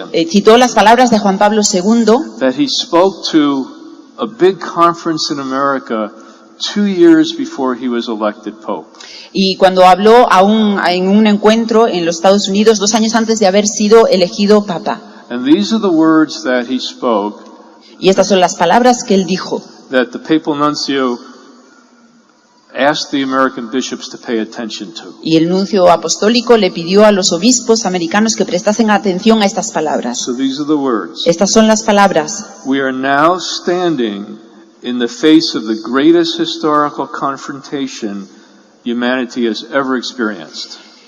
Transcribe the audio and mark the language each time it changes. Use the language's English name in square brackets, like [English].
[Spanish] Citó las palabras de Juan Pablo II. [English] That he spoke to a big conference in America 2 years before he was elected Pope. [Spanish] Y cuando habló en un encuentro en los Estados Unidos 2 años antes de haber sido elegido Papa. [English] And these are the words that he spoke. [Spanish] Y estas son las palabras que él dijo. [English] That the papal nuncio asked the American bishops to pay attention to. [Spanish] Y el nuncio apostólico le pidió a los obispos americanos que prestasen atención a estas palabras. [English] So these are the words. [Spanish] Estas son las palabras. [English] We are now standing in the face of the greatest historical confrontation humanity has ever experienced.